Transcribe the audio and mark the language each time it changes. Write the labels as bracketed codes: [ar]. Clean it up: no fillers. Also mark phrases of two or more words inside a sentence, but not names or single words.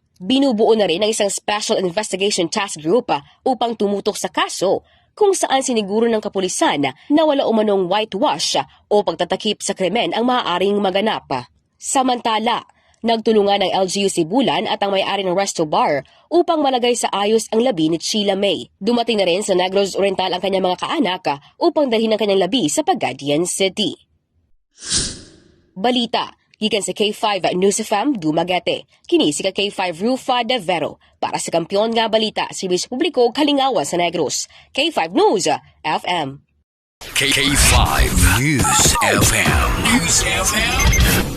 [tl] Binubuo na rin ang isang Special Investigation Task Group upang tumutok sa kaso kung saan siniguro ng kapulisan na wala umanong whitewash o pagtatakip sa krimen ang maaaring maganap. Samantala, nagtulungan ng LGU Sibulan at ang may-ari ng resto bar upang malagay sa ayos ang labi ni Sheila May. Dumating na rin sa Negros Oriental ang kanyang mga kaanak upang dalhin ang kanyang labi sa Pagadian City. [ceb] Balita, gikan sa K5 News FM Dumaguete. Kini si K5 Rufa de Vero para sa Kampiyon nga Balita, Serbisyo Publiko Kalingawan sa Negros. K5 News FM. K5 News FM.